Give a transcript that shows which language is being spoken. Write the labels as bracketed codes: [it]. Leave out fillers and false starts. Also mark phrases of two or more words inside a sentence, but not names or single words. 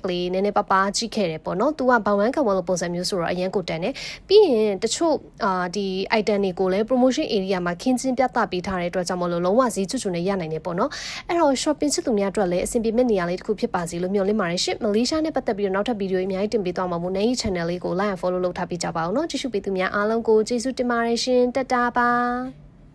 [my] လေးနည်းနည်းပပကြည့်ခဲ့တယ်ပေါ့နော်သူကဘဝန်းကဝလို့ပုံစံမျိုးဆိုတော့အရင်ကိုတန်တယ်ပြီးရင်တချို့ဒီ item တွေကိုလည်း [en] promotion area [my] မှာခင်းချင်းပြသပေးထားတဲ့အတွက်ကြောင့်မလို့လုံးဝဈေးချွတ်ချွတ်နဲ့ရနိုင်တယ်ပေါ့နော်အဲ့တော့ shopping ချစ်သူများအတွက်လည်းအဆင်ပြေမဲ့နေရာလေးတစ်ခုဖြစ်ပါစေလို့မျှော်လင့်ပါတယ်ရှင့်မလေးရှားနဲ့ပတ်သက်ပြီးတော့နောက်ထပ်ဗီဒီယိုအများကြီးတင်ပေးသွားမှာမို့နိုင် channel လေးကို [en] like and follow [my] လုပ်ထားပေးကြပါအောင်နော်ကြည့်ရှုပေးသူများအားလုံးကိုကျေးဇူးတင်ပါတယ်ရှင်တက်တာပါ